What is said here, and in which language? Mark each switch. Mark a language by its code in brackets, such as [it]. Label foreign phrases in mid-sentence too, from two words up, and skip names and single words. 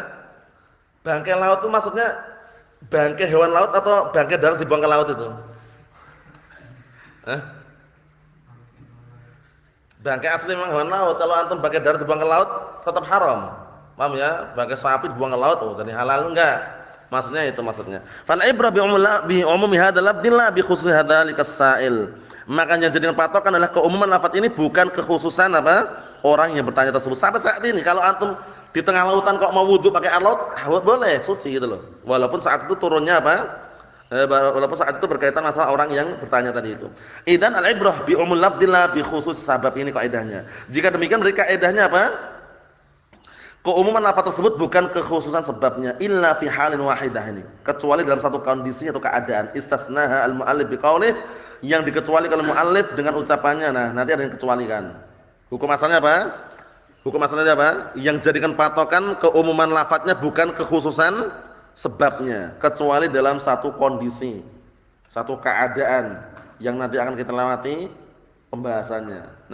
[id] Bangkai laut itu maksudnya bangkai hewan laut atau bangkai darat dibuang ke laut itu? Bangkai asli memang hewan laut. Kalau antum bangkai darat dibuang ke laut tetap haram. Paham ya? Bangkai sapi dibuang ke laut jadi halal enggak? Maksudnya itu maksudnya. [ar] فالعبرة بعموم هذا اللفظ لا بخصوص ذلك السائل. [id] Makanya jadikan patokan adalah keumuman lafaz ini bukan kekhususan apa? Orang yang bertanya tersebut. Sampai saat ini kalau antum di tengah lautan kok mau wudu pakai air laut, boleh, suci gitu loh. Walaupun saat itu turunnya apa? Walaupun saat itu berkaitan masalah orang yang bertanya tadi itu. [ar] إذن العبرة بعموم اللفظ لا بخصوص السبب, [id] ini kaidahnya. Jika demikian berarti kaidahnya apa? Keumuman lafaz tersebut bukan kekhususan sebabnya [ar] إلا في حال واحدة [id] ini, kecuali dalam satu kondisi atau keadaan. [ar] استثناها المؤلف بقوله, [id] yang dikecualikan oleh muallif dengan ucapannya. Nah, nanti ada yang kecualikan. Hukum asalnya apa? Hukum asalnya apa? Yang jadikan patokan keumuman lafadznya bukan kekhususan sebabnya, kecuali dalam satu kondisi, satu keadaan yang nanti akan kita lewati pembahasannya.